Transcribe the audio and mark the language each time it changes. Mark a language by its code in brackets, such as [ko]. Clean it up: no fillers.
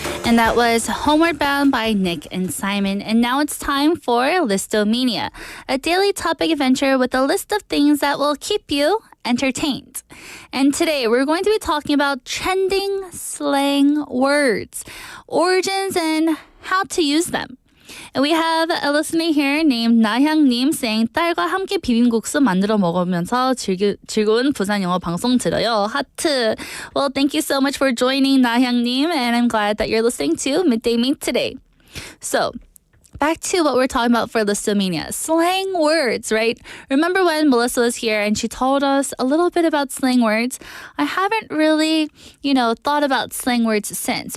[en] And that was Homeward Bound by Nick and Simon. And now it's time for Listomania, a daily topic adventure with a list of things that will keep you entertained. And today we're going to be talking about trending slang words, origins, and how to use them. And we have a listener here named 나향님 saying [ko] 딸과 함께 비빔국수 만들어 먹으면서 즐거운 부산 영어 방송 들어요. 하트. [en] Well, thank you so much for joining 나향님, and I'm glad that you're listening to Midday Mate today. So, back to what we're talking about for Listomania. Slang words, right? Remember when Melissa was here and she told us a little bit about slang words? I haven't really, thought about slang words since.